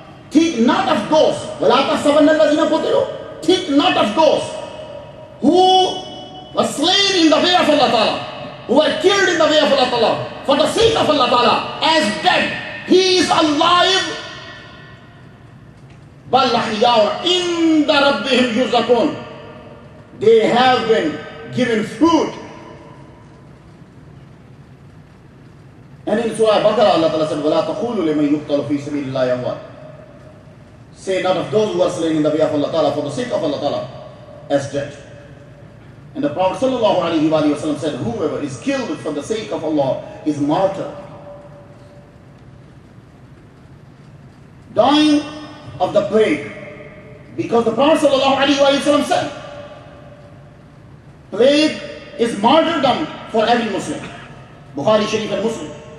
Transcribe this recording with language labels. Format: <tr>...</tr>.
<en>Think not of those,</en> <ar>وَلَا تَحْسَبَنَّ الَّذِينَ قُتِلُوا.</ar> <en>Think not of those who were slain in the way of Allah Ta'ala, who were killed in the way of Allah Ta'ala, for the sake of Allah Ta'ala, as dead. He is alive.</en> <ar>بَلْ أَحْيَاءٌ عِنْدَ رَبِّهِمْ يُرْزَقُونَ.</ar> <en>They have been given food. And in Surah Baqarah, Allah Ta'ala said,</en> <ar>وَلَا تَقُولُوا لِمَنْ يُقْتَلُ فِي سَبِيلِ اللَّهِ أَمْوَاتٌ.</ar> <en>Say not of those who are slain in the way of Allah Ta'ala, for the sake of Allah Ta'ala, as dead. And the Prophet Sallallahu Alaihi Wasallam said, whoever is killed for the sake of Allah is martyr. Dying of the plague. Because the Prophet Sallallahu Alaihi Wasallam said, plague is martyrdom for every Muslim. Bukhari Sharif and Muslim.</en>